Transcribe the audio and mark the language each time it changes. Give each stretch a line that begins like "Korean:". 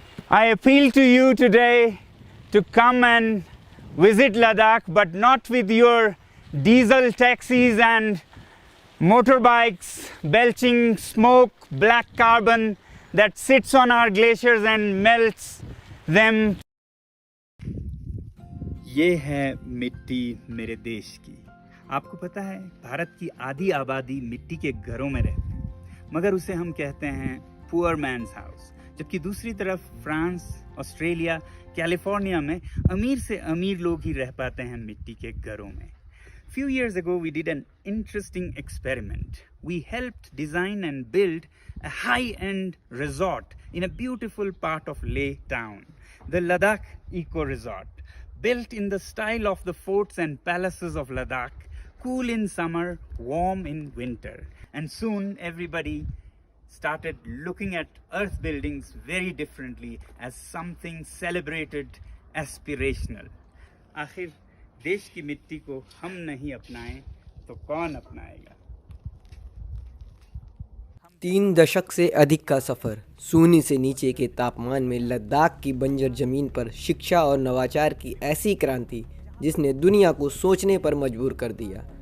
English: I appeal to you today to come and visit Ladakh, but not with your diesel taxis and motorbikes belching smoke, black carbon that sits on our glaciers and melts them.
Hindi: ये है मिट्टी मेरे देश की। आपको पता है, भारत की आधी आबादी मिट्टी के घरों में रहती है, मगर उसे हम कहते हैं पुअर मैन्स हाउस। जबकि दूसरी तरफ फ्रांस, ऑस्ट्रेलिया, कैलिफोर्निया में अमीर से अमीर लोग ही रह पाते हैं मिट्टी के घरों में।
English: Few years ago, we did an interesting experiment. We helped design and build a high-end resort in a beautiful part of Leh town, the Ladakh Eco Resort, built in the style of the forts and palaces of Ladakh, cool in summer, warm in winter. And soon everybody started looking at earth buildings very differently as something celebrated, aspirational.
Hindi: आखिर देश की मिट्टी को हम नहीं अपनाएं तो कौन अपनाएगा। 3 दशक से अधिक का सफ़र, शून्य से नीचे के तापमान में लद्दाख की बंजर ज़मीन पर शिक्षा और नवाचार की ऐसी क्रांति जिसने दुनिया को सोचने पर मजबूर कर दिया।